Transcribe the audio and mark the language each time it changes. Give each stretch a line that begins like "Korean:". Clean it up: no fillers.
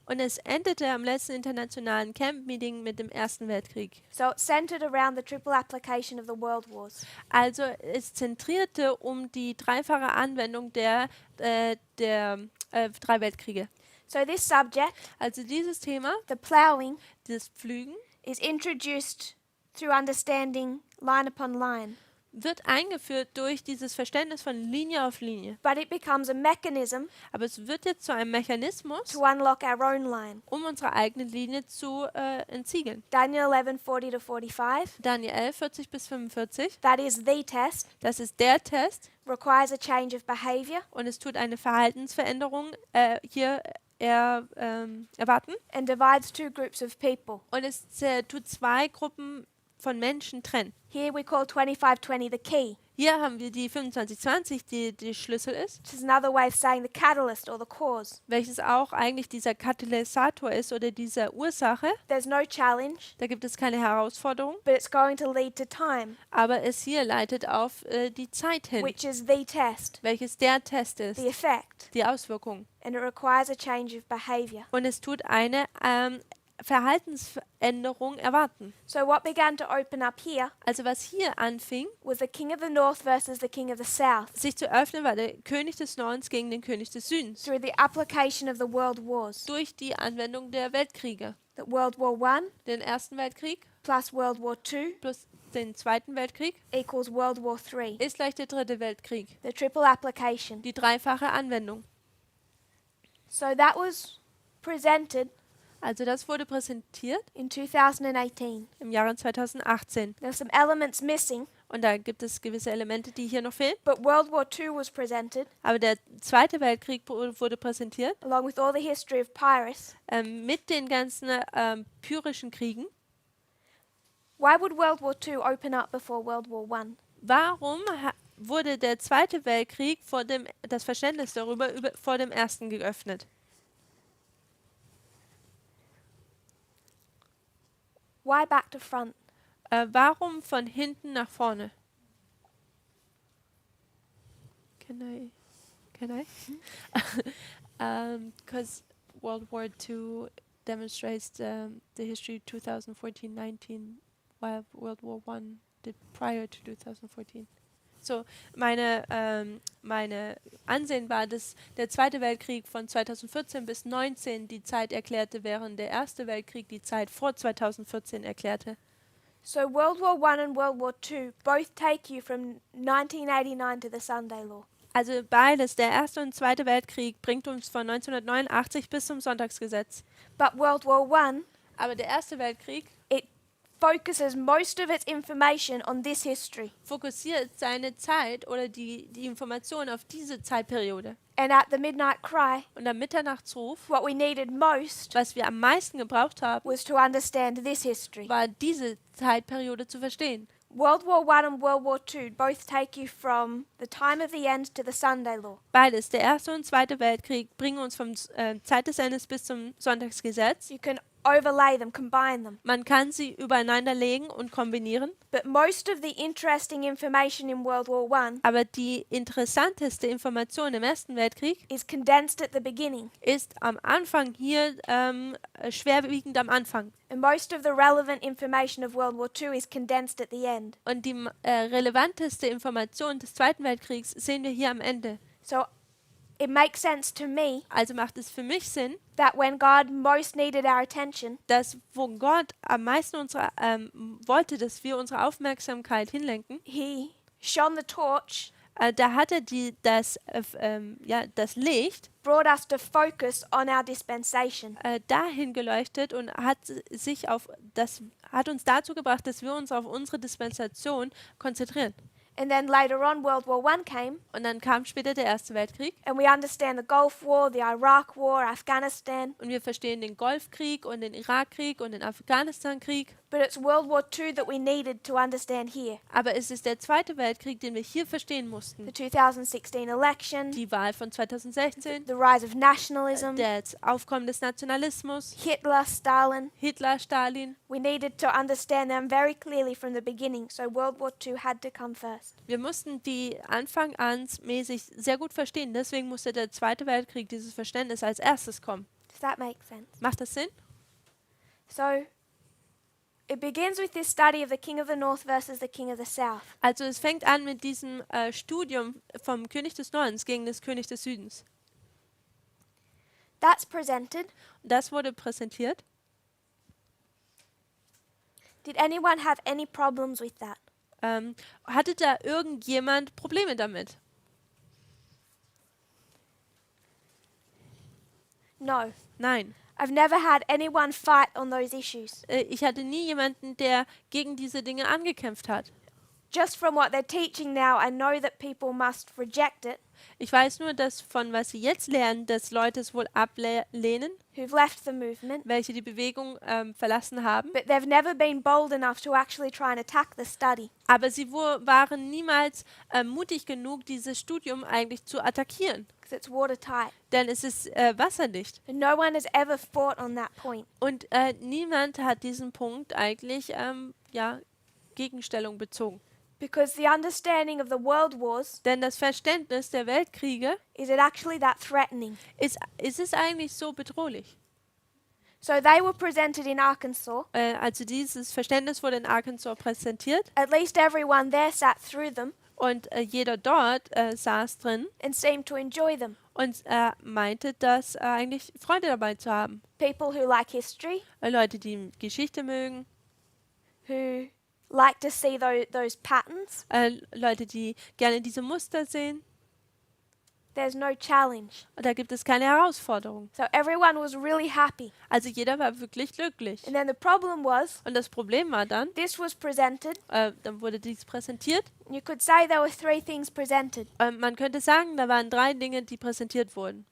German: und es endete am letzten internationalen Camp-Meeting mit dem Ersten Weltkrieg.
English: So it centered around the triple application of the world wars.
German: Also es zentrierte um die dreifache Anwendung der drei Weltkriege.
English: So this subject,
German: Also dieses Thema,
English: the ploughing,
German: das Pflügen,
English: is introduced through understanding line upon line.
German: wird eingeführt durch dieses Verständnis von Linie auf Linie.
English: But it becomes a mechanism
German: Aber es wird jetzt zu einem Mechanismus,
English: to unlock our own line.
German: um unsere eigene Linie zu entsiegeln.
English: Daniel 11:40 to 45.
German: Daniel 11, 40 bis 45,
English: That is the test.
German: das ist der Test
English: Requires a change of behavior
German: und es tut eine Verhaltensveränderung hier erwarten.
English: and divides two groups of people.
German: Und es tut zwei Gruppen von Menschen trennen.
English: Here we call 2520 the key,
German: Hier haben wir die 2520, die Schlüssel ist,
English: which is another way of saying the catalyst or the cause.
German: welches auch eigentlich dieser Katalysator ist oder diese Ursache.
English: There's no challenge,
German: Da gibt es keine Herausforderung,
English: but it's going to lead to time,
German: aber es hier leitet auf die Zeit hin,
English: which is the test,
German: welches der Test ist,
English: the effect,
German: die Auswirkung.
English: and it requires a change of behavior.
German: Und es tut eine Verhaltensänderung erwarten.
English: So what began to open up here
German: Also was hier anfing,
English: was the king of the north versus the king of the south
German: sich zu öffnen, war der König des Nordens gegen den König des Südens.
English: through the application of the world wars.
German: Durch die Anwendung der Weltkriege.
English: That World War I
German: Den Ersten Weltkrieg
English: plus World War II
German: plus den Zweiten Weltkrieg
English: equals World War III.
German: ist gleich der Dritte Weltkrieg.
English: The triple application.
German: Die dreifache Anwendung.
English: So that was presented
German: Also das wurde präsentiert
English: in 2018.
German: im Jahre 2018.
English: There are some elements missing,
German: Und da gibt es gewisse Elemente, die hier noch fehlen.
English: but World War II was presented
German: Aber der Zweite Weltkrieg wurde präsentiert
English: along with all the history of Pyrrhus.
German: mit den ganzen pyrrhischen Kriegen.
English: Why would World War II open up before World War I?
German: Warum wurde der Zweite Weltkrieg das Verständnis darüber vor dem Ersten geöffnet?
English: Why back to front?
German: Warum von hinten nach vorne?
English: Can I? Because World War II demonstrates the history 2014-19, while World War I did prior to 2014.
German: So, meine Ansehen war, dass der Zweite Weltkrieg von 2014 bis 2019 die Zeit erklärte, während der Erste Weltkrieg die Zeit vor 2014 erklärte.
English: So World War I and World War II both take you from 1989 to the Sunday Law.
German: Also beides, der Erste und Zweite Weltkrieg, bringt uns von 1989 bis zum Sonntagsgesetz.
English: But World War I,
German: Aber der Erste Weltkrieg
English: it focuses most of its information on this history.
German: fokussiert seine Zeit oder die Information auf diese Zeitperiode.
English: And at the midnight cry,
German: Und am Mitternachtsruf,
English: what we needed most
German: was wir am meisten gebraucht haben,
English: was to understand this history.
German: war diese Zeitperiode zu verstehen.
English: World War I and World War II both take you from the time of the end to the Sunday Law.
German: Beides, der Erste und Zweite Weltkrieg, bringen uns vom Zeit des Endes bis zum Sonntagsgesetz.
English: You can overlay them, combine them.
German: Man kann sie übereinander legen und kombinieren,
English: But most of the interesting information in World War I
German: aber die interessanteste Information im Ersten Weltkrieg
English: is condensed at the beginning.
German: ist am Anfang hier schwerwiegend am Anfang.
English: And most of the relevant information of World War II is condensed at the end.
German: Und die relevanteste Information des Zweiten Weltkriegs sehen wir hier am Ende.
English: So it makes sense to me
German: Also macht es für mich Sinn,
English: that when God most needed our attention,
German: dass wo Gott am meisten wollte, dass wir unsere Aufmerksamkeit hinlenken,
English: He shone the torch,
German: da hat er das Licht
English: brought us to focus on our dispensation.
German: dahin geleuchtet und hat uns dazu gebracht, dass wir uns auf unsere Dispensation konzentrieren.
English: And then later on, World War I came,
German: Und dann kam später der Erste Weltkrieg
English: and we understand the Gulf War, the Iraq War, Afghanistan.
German: und wir verstehen den Golfkrieg und den Irakkrieg und den Afghanistankrieg.
English: But it's World War II that we needed to understand here.
German: Aber es ist der Zweite Weltkrieg, den wir hier verstehen
English: The
German: mussten.
English: 2016 election,
German: Die Wahl von 2016,
English: the rise of nationalism,
German: das Aufkommen des Nationalismus,
English: Hitler, Stalin.
German: Hitler, Stalin.
English: We needed to understand them very clearly from the beginning, so World War II had to come first.
German: Wir mussten die Anfang an mäßig sehr gut verstehen. Deswegen musste der Zweite Weltkrieg, dieses Verständnis, als erstes kommen.
English: Does that make sense?
German: Macht das Sinn?
English: So it begins with this study of the king of the north versus the king of the south.
German: Also es fängt an mit diesem Studium vom König des Nordens gegen das König des Südens.
English: That's presented.
German: Das wurde präsentiert.
English: Did anyone have any problems with that?
German: Hatte da irgendjemand Probleme damit?
English: No.
German: Nein.
English: I've never had anyone fight on those issues.
German: Ich hatte nie jemanden, der gegen diese Dinge angekämpft hat.
English: Just from what they're teaching now, I know that people must reject it,
German: Ich weiß nur, dass von was sie jetzt lernen, dass Leute es wohl ablehnen,
English: who've left the movement,
German: welche die Bewegung verlassen haben.
English: but they've never been bold enough to actually try and attack the study.
German: Aber sie waren niemals mutig genug, dieses Studium eigentlich zu attackieren.
English: Because it's watertight.
German: Denn es ist wasserdicht.
English: And no one has ever fought on that point.
German: Und niemand hat diesen Punkt eigentlich Gegenstellung bezogen.
English: Because the understanding of the world wars,
German: Denn das Verständnis der Weltkriege
English: is it actually that threatening?
German: ist es eigentlich so bedrohlich.
English: So they were presented in Arkansas.
German: Also dieses Verständnis wurde in Arkansas präsentiert
English: At least everyone there sat through them
German: und jeder dort saß drin
English: and seemed to enjoy them.
German: und meinte, dass eigentlich Freude dabei zu haben.
English: People who like history,
German: Leute, die Geschichte mögen,
English: who like to see those patterns.
German: Leute, die gerne diese Muster sehen.
English: There's no challenge.
German: Und da gibt es keine Herausforderung.
English: So everyone was really happy.
German: Also jeder war wirklich glücklich.
English: And then the problem was,
German: Und das Problem war dann,
English: this was presented.
German: dann wurde dies präsentiert.
English: You could say there were 3 things presented.
German: Man könnte sagen, da waren 3 Dinge, die präsentiert wurden.